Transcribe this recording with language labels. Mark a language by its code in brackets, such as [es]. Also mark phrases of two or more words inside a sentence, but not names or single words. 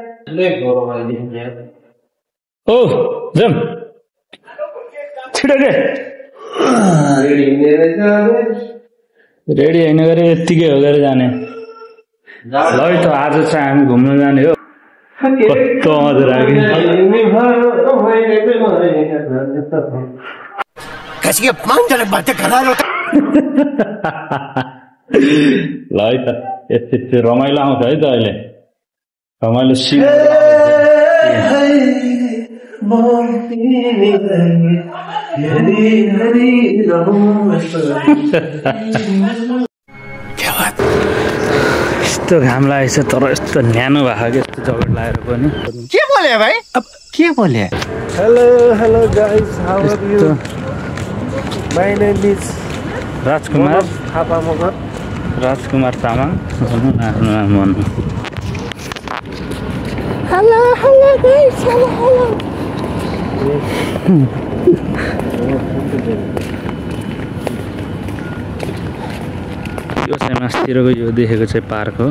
[ne] ओ जाऊँ छिटो के रेडी हैन गरे यत्तिकै हो गरे जाने। ल त आज चाहिँ हामी घुम्न जाने हो। कस्तो मजा लाग्यो। [hi] कैसी अपमानजनक बातें कर रहा है। [ne] ल है त यस्तो रमाइलो आउँछ है त अहिले। रमाइलो यस्तो घाम लागेछ तर यस्तो न्यानो भएको कि यस्तो जगत लागेर पनि। के बोले भाई? अब के बोले? [en] Hello, hello guys. How are you? My name is राजकुमार Thapamagar. राजकुमार तामाङ। hello hello guys, hello hello. [ne] यो चाहिँ मास्तिरको यो देखेको चाहिँ पार्क हो।